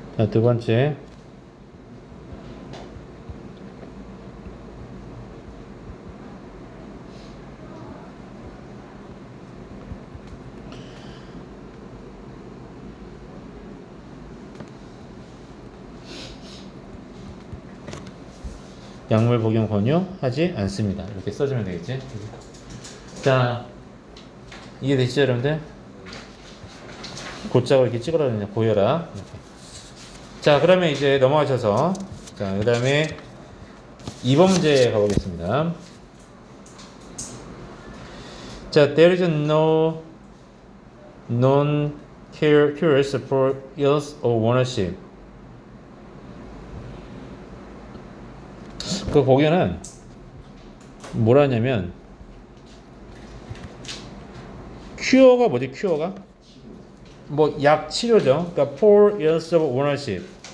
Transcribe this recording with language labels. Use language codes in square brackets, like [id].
[ko] 두 번째, 약물 복용 권유하지 않습니다. 이렇게 써주면 되겠지. 이해되시죠, 여러분들? 곧자고 이렇게 찍으라는 고혈압. 그러면 이제 넘어가셔서 그 다음에 2번 문제 가보겠습니다. [en] there is no known cures for ills of ownership. [ko] 그 보기에는 뭐라 하냐면 큐어가 뭐지? 큐어가 약 치료죠. 그러니까 [en] for ills of ownership.